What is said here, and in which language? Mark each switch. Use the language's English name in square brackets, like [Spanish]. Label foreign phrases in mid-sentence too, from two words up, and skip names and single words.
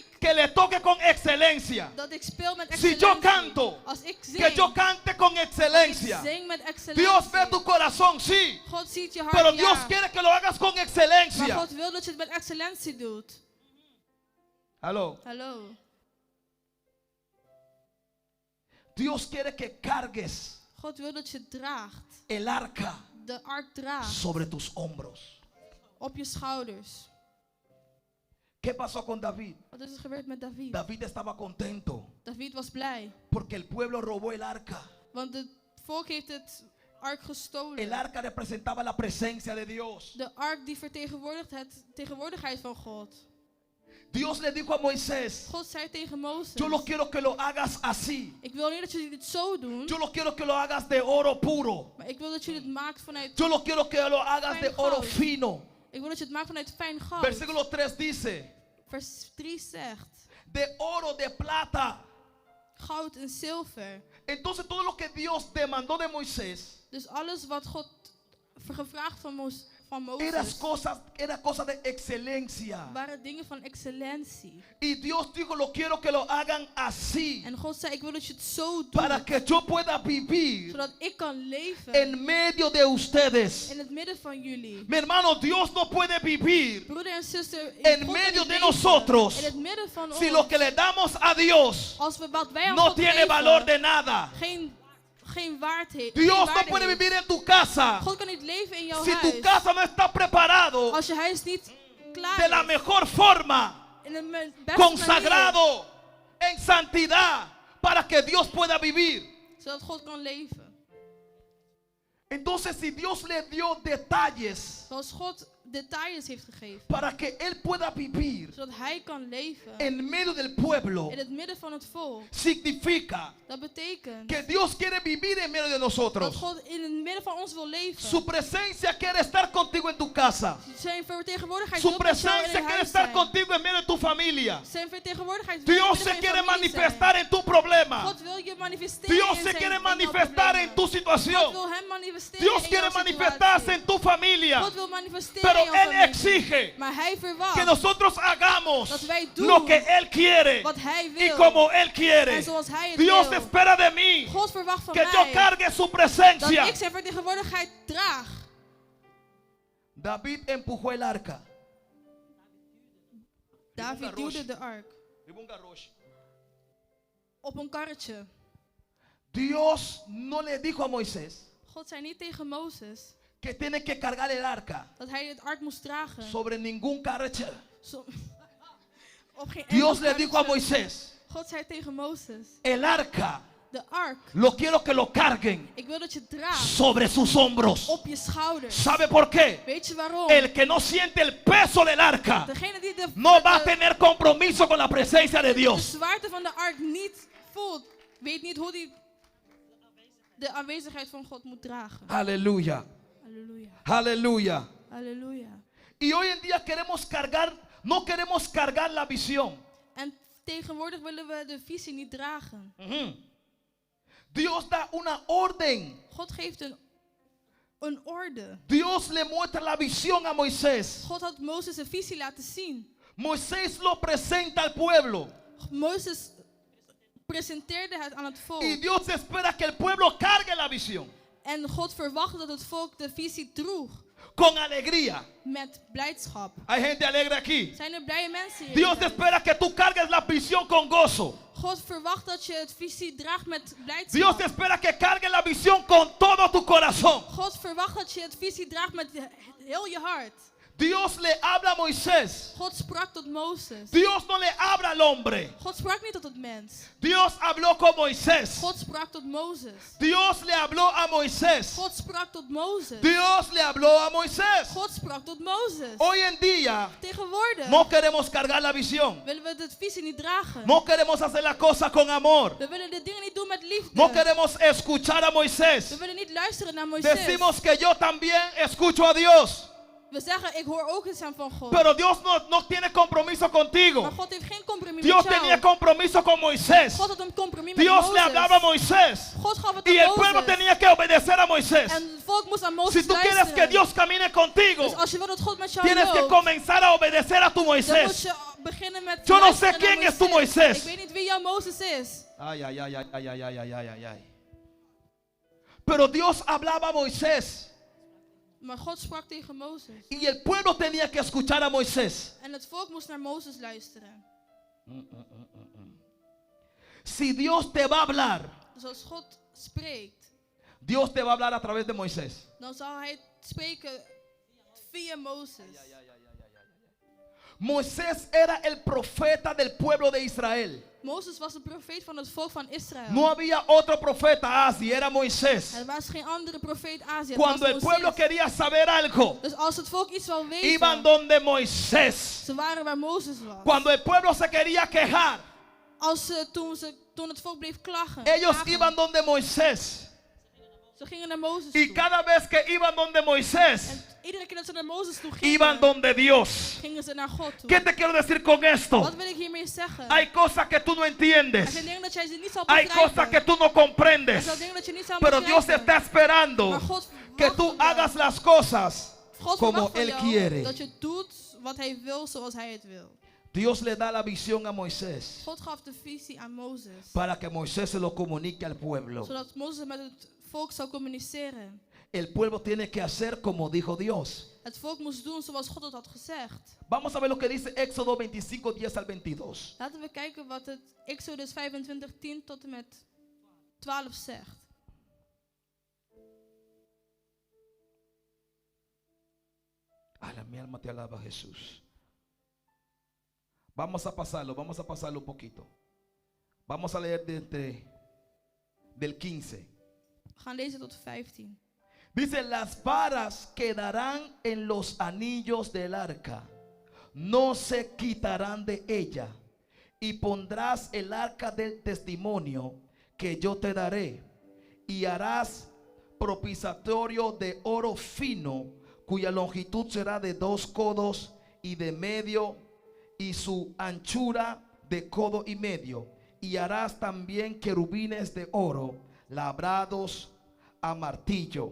[Spanish] que le toque con excelencia. [Dutch] dat ik speel met [Spanish] Si [Dutch] excellentie. [Spanish] yo canto, [Dutch] Als ik [Spanish] que [Dutch] zing, [Spanish] yo cante con excelencia. [Dutch] zing met excellentie. [Spanish] Dios ve tu corazón, sí, [Dutch] God ziet je [Spanish] pero [Dutch] hart, [Spanish] Dios [Dutch] ja. [Spanish] quiere que lo hagas con [Dutch] Maar [Spanish] excelencia. [Dutch] God wil dat je het met excellentie doet. [Spanish] Aló. [Dutch] Hallo. [Spanish] Dios quiere que cargues [Dutch] God wil dat je draagt. [Spanish] el arca [Dutch] De ark draagt. [Spanish] sobre tus hombros. [Dutch] Op je schouders. [Spanish] ¿Qué pasó con David? [Dutch] Wat is er gebeurd met David? [Spanish] David estaba contento [Dutch] David was blij. [Spanish] porque el pueblo robó el arca. [Dutch] Want het volk heeft het ark [Spanish] El [Dutch] gestolen. [Spanish] arca representaba la presencia de Dios. [Dutch] De ark die vertegenwoordigt het tegenwoordigheid van God. [Spanish] Dios le dijo a Moisés, [Dutch] God zei tegen Mozes. [Spanish] yo no quiero que lo hagas así. [Dutch] Ik wil niet dat jullie dit zo doen. [Spanish] Yo no quiero que lo hagas de oro puro. [Dutch] Maar ik wil dat jullie het maakt vanuit. [Spanish] Yo no quiero que lo hagas de oro fino. [Dutch] Ik wil dat je het maakt vanuit fijn goud. [Spanish] Versículo 3 dice, [Dutch] Vers 3 zegt. [Spanish] de oro, de plata. [Dutch] Goud en zilver. [Spanish] Entonces todo lo que Dios demandó de Moisés [Dutch] Dus alles wat God gevraagd van Mozes. [Spanish] era cosa de excelencia. [Dutch] Waren dingen van excellentie. [Spanish] Y Dios dijo, lo quiero que lo hagan así, [Dutch] En God zei, ik wil dat je het zo doet. [Spanish] para que yo pueda vivir [Dutch] Zodat ik kan leven. [Spanish] en medio de ustedes. [Dutch] In het midden van jullie. [Spanish] Mi hermano, Dios no puede vivir [Dutch] Broeder en zuster. [Spanish] en [Dutch] God [Spanish] medio [Dutch] kan [Spanish] de [Dutch] leven. [Spanish] nosotros [Dutch] In het midden van [Spanish] si [Dutch] ons. [Spanish] lo que le damos a Dios [Dutch] Als we wat wij aan [Spanish] no [Dutch] God [Spanish] tiene [Dutch] geven, [Spanish] valor de nada. [Dutch] geen waarde [Spanish] Dios no [Dutch] waarde [Spanish] puede [Dutch] heeft. [Spanish] vivir en tu casa [Dutch] God kan niet leven in jouw [Spanish] si tu [Dutch] huis. [Spanish] casa no está preparado [Dutch] Als je huis niet klaar [Spanish] de la [Dutch] is. [Spanish] mejor forma, [Dutch] In de beste [Spanish] consagrado en santidad, para que Dios pueda vivir. [Dutch] manier, zodat God kan leven. [Spanish] Entonces, si Dios le dio detalles [Dutch] Zoals God details heeft gegeven. [Spanish] para que Él pueda vivir [Dutch] Zodat hij kan leven. [Spanish] en medio del pueblo, [Dutch] In het midden van het volk. [Spanish] significa [Dutch] Dat betekent [Spanish] que Dios quiere vivir en medio de [Dutch] dat [Spanish] nosotros. [Dutch] God in het midden van ons wil leven. [Spanish] Su presencia quiere estar contigo en tu casa. [Dutch] Zijn vertegenwoordigheid [Spanish] Su [Dutch] wil met jou in [Spanish] presencia [Dutch] het [Spanish] quiere [Dutch] huis [Spanish] estar [Dutch] zijn. [Spanish] contigo en medio de tu familia. [Dutch] Zijn vertegenwoordigheid wil [Spanish] Dios [Dutch] in [Spanish] se [Dutch] het midden [Spanish] quiere [Dutch] van je familie [Spanish] manifestar en tu problema. [Dutch] zijn. God wil je manifesteren [Spanish] Dios [Dutch] in [Spanish] se [Dutch] zijn [Spanish] quiere [Dutch] in jouw [Spanish] manifestar en [Dutch] problemen. [Spanish] tu [Dutch] God [Spanish] situación. [Dutch] wil hem manifesteren [Spanish] Dios [Dutch] in [Spanish] quiere [Dutch] jouw [Spanish] manifestarse [Dutch] situatie. [Spanish] en tu familia. [Dutch] God wil manifesteren [Spanish] Pero [Dutch] in jouw [Spanish] Él [Dutch] familie. [Spanish] exige [Dutch] Maar hij [Spanish] que [Dutch] verwacht [Spanish] nosotros hagamos [Dutch] dat wij doen [Spanish] lo que Él quiere [Dutch] wat hij [Spanish] y [Dutch] wil. [Spanish] como Él quiere. [Dutch] En zoals hij het [Spanish] Dios [Dutch] wil. [Spanish] espera de mí [Dutch] God verwacht van [Spanish] que yo [Dutch] mij [Spanish] cargue su [Dutch] dat [Spanish] presencia. [Dutch] ik zijn vertegenwoordigheid draag. [Spanish] David empujó el arca. [Dutch] David duwde de ark op een karretje. [Spanish] Dios no le dijo a Moisés [Dutch] God zei niet tegen Mozes [Spanish] que tiene que cargar el arca [Dutch] dat hij het ark moest dragen. [Spanish] sobre ningún carrete. [Dutch] Zo- op geen [Spanish] Dios [Dutch] enkel [Spanish] le dijo a [Dutch] karretje. [Spanish] Moisés, [Dutch] God zei tegen Mozes, [Spanish] el arca [Dutch] De ark. [Spanish] lo quiero que lo carguen [Dutch] Ik wil dat je het draagt [Spanish] sobre sus hombros. [Dutch] op je schouders. [Spanish] ¿Sabe por qué? [Dutch] Weet je waarom? [Spanish] El que no siente el peso del arca [Dutch] Degene die de, [Spanish] no va a [Dutch] de, [Spanish] tener compromiso con la presencia de [Dutch] de [Spanish] Dios. [Dutch] zwaarte van de ark niet voelt, weet niet hoe die de aanwezigheid van God moet dragen. [Spanish] Aleluya, [Dutch] Halleluja. [Spanish] aleluya. [Dutch] Halleluja. [Spanish] Y hoy en día queremos cargar, no queremos cargar la visión. [Dutch] En tegenwoordig willen we de visie niet dragen. [Spanish] Ujú. Dios da una orden. [Dutch] God geeft een orde. [Spanish] Dios le muestra la visión a Moisés. [Dutch] God had Mozes een visie laten zien. [Spanish] Moisés lo presenta al pueblo. [Dutch] Mozes presenteerde het aan het volk. [Spanish] Y Dios espera que el pueblo cargue la visión [Dutch] En God verwachtte dat het volk de visie droeg. [Spanish] con alegría. [Dutch] Met blijdschap. [Spanish] Hay gente alegre aquí. [Dutch] Zijn er blije mensen hier? [Spanish] Dios espera que tú cargues la visión con gozo. [Dutch] God verwacht dat je het visie draagt met blijdschap. [Spanish] Dios espera que cargues la visión con todo tu corazón. [Dutch] God verwacht dat je het visie draagt met heel je hart. [Spanish] Dios le habla a Moisés. [Dutch] God sprak tot Mozes. [Spanish] Dios no le habla al hombre. [Dutch] God sprak niet tot het mens. [Spanish] Dios habló con Moisés. [Dutch] God sprak tot Mozes. [Spanish] Dios le habló a Moisés. [Dutch] God sprak tot Mozes. [Spanish] Dios le habló a Moisés. [Dutch] God sprak tot Mozes. [Spanish] Hoy en día [Dutch] Tegenwoordig [Spanish] no queremos cargar la visión. [Dutch] willen we de visie niet dragen. [Spanish] No queremos hacer la cosa con amor. [Dutch] We willen de dingen niet doen met liefde. [Spanish] No queremos escuchar a Moisés. [Dutch] We willen niet luisteren naar Mozes. [Spanish] Decimos que yo también escucho a Dios. [Dutch] We zeggen, ik hoor ook de stem van God. [Spanish] Pero Dios no tiene compromiso contigo. [Dutch] Maar God heeft geen compromis [Spanish] Dios [Dutch] met jou. [Spanish] tenía compromiso con Moisés. [Dutch] God had een compromis met [Spanish] Dios [Dutch] Mozes. [Spanish] le hablaba a Moisés. [Dutch] God gaf het [Spanish] Y [Dutch] aan [Spanish] el pueblo [Dutch] Mozes. [Spanish] tenía que obedecer a Moisés. [Dutch] En het volk moest aan Mozes [Spanish] Si tú quieres [Dutch] luisteren. [Spanish] que Dios camine contigo, [Dutch] Dus als je wil dat God met jou [Spanish] tienes que [Dutch] loopt, [Spanish] comenzar a obedecer a tu [Dutch] dan moet [Spanish] Moisés. [Dutch] je beginnen met [Spanish] Yo no [Dutch] luisteren [Spanish] sé [Dutch] naar [Spanish] quién es tu Moisés. [Dutch] Ik weet niet wie jouw Mozes is. [Spanish] Ay, ay, ay, ay, ay, ay, ay, ay, ay, ay. Pero Dios hablaba a Moisés. [Dutch] Maar God sprak tegen Mozes. [Spanish] Y el pueblo tenía que escuchar a Moisés. [Dutch] En het volk moest naar Mozes luisteren. [Spanish] Si Dios te va a hablar, [Dutch] Dus als God spreekt, [Spanish] Dios te va a hablar a través de Moisés. [Dutch] dan zal hij spreken via Mozes. [Spanish] Moisés era el profeta del pueblo de Israel. [Dutch] Mozes was de profeet van het volk van Israël. [Spanish] No había otro profeta así, era Moisés. [Dutch] Er was geen andere profeet Azië. [Spanish] Cuando el pueblo quería saber algo, [Dutch] Dus als het volk iets wil weten, [Spanish] iban donde Moisés. [Dutch] ze waren waar Mozes was. [Spanish] Cuando el pueblo se quería quejar, [Dutch] Toen het volk bleef klagen, [Spanish] ellos [Dutch] klagen, [Spanish] iban donde Moisés. [Dutch] ze gingen naar Mozes [Spanish] Y [Dutch] toe. [Spanish] cada vez que iban donde Moisés, [Dutch] En iedere keer dat ze naar Mozes toe gingen, [Spanish] iban donde Dios. [Dutch] gingen ze naar God toe. [Spanish] ¿Qué te quiero decir con esto? [Dutch] Wat wil ik hiermee zeggen? [Spanish] Hay cosas que tú no [Dutch] Er [Spanish] entiendes. [Dutch] zijn dingen dat jij ze niet zal [Spanish] Hay cosas que [Dutch] begrijpen. [Spanish] tú no [Dutch] Er [Spanish] comprendes. [Dutch] zijn dingen dat je niet zal [Spanish] Pero Dios [Dutch] begrijpen. [Spanish] está esperando [Dutch] Maar God [Spanish] que [Dutch] verwacht [Spanish] tú [Dutch] van jou. [Spanish] hagas las cosas [Dutch] God [Spanish] como [Dutch] verwacht van [Spanish] Él [Dutch] jou [Spanish] quiere. [Dutch] dat je doet wat hij wil zoals hij het wil. [Spanish] Dios le da la visión a Moisés [Dutch] God gaf de visie aan Mozes, [Spanish] para que Moisés se lo comunique al pueblo. [Dutch] zodat Mozes met het volk zou communiceren. [Spanish] El pueblo tiene que hacer como dijo Dios. [Dutch] Het volk moest doen zoals God het had gezegd. [Spanish] Vamos a ver lo que dice Éxodo 25, 10 al 22. [Dutch] Laten we kijken wat het Exodus 25, 10 tot en met 12 zegt. [Spanish] Ala, mi alma te alaba, Jesús. Vamos a pasarlo un poquito. Vamos a leer del 15. [Dutch] We gaan lezen tot 15. [Spanish] Dice, las varas quedarán en los anillos del arca, no se quitarán de ella, y pondrás el arca del testimonio que yo te daré, y harás propiciatorio de oro fino, cuya longitud será de 2 codos y de medio, y su anchura de codo y medio, y harás también querubines de oro labrados a martillo.